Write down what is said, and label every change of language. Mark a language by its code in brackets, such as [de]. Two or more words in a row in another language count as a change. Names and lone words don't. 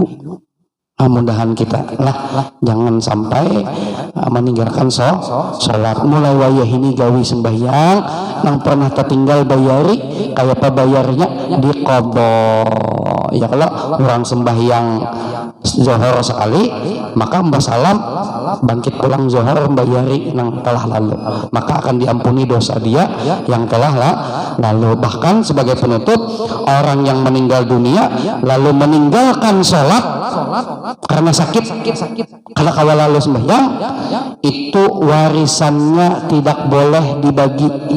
[id] Mudahan kita lah jangan sampai meninggalkan sholat. [bjn] Mulai wayah ini gawi sembahyang yang pernah tertinggal bayari kayak apa bayarnya diqadha. Ya kalau orang sembahyang zuhur sekali maka mbah salam bangkit pulang zuhur bayari yang telah lalu, maka akan diampuni dosa dia yang telah lalu. [id] Bahkan sebagai penutup, orang yang meninggal dunia lalu meninggalkan sholat karena sakit kalau kawal lalu sembahyang, itu warisannya tidak boleh dibagi.